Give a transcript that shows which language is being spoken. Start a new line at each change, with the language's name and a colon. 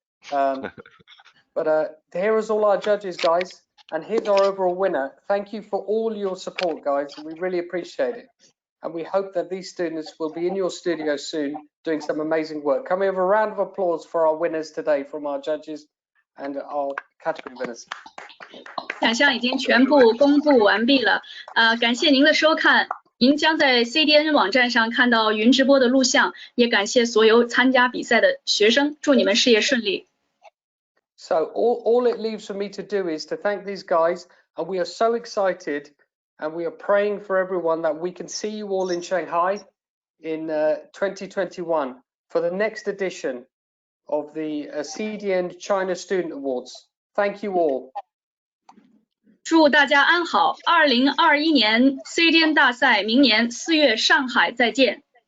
English: But here is all our judges, guys, and here's our overall winner. Thank you for all your support, guys. We really appreciate it. And we hope that these students will be in your studio soon doing some amazing work. Can we have a round of applause for our winners today from our judges and our category winners?
Chinese: 奖项已经全部公布完毕了，感谢您的收看，您将在 CDN 网站上看到云直播的录像，也感谢所有参加比赛的学生，祝你们事业顺利。
English: So all it leaves for me to do is to thank these guys, and we are so excited, and we are praying for everyone that we can see you all in Shanghai in 2021 for the next edition of the CDN China Student Awards. Thank you all.
Chinese: 祝大家安好，2021年 CDN 大赛明年4月上海再见。